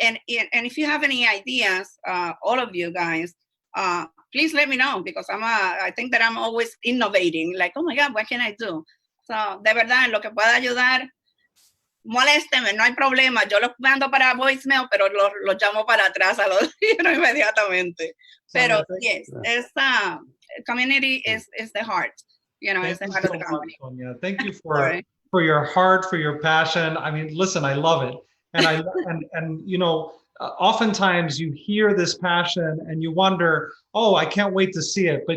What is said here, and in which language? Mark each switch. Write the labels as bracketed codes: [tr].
[en] And if you have any ideas, all of you guys, please let me know, because I think that I'm always innovating. Like, oh my God, what can I do? [es] So, de verdad, en lo que pueda ayudar, molésteme, no hay problema. Yo los mando para voicemail, pero los llamo para atrás a los inmediatamente. [en] Pero yes, esta community is the heart. You know, it's the heart of the company. Sonia. Thank you for your heart, for your passion. I mean, listen, I love it, and and you know, oftentimes you hear this passion and you wonder, oh, I can't wait to see it.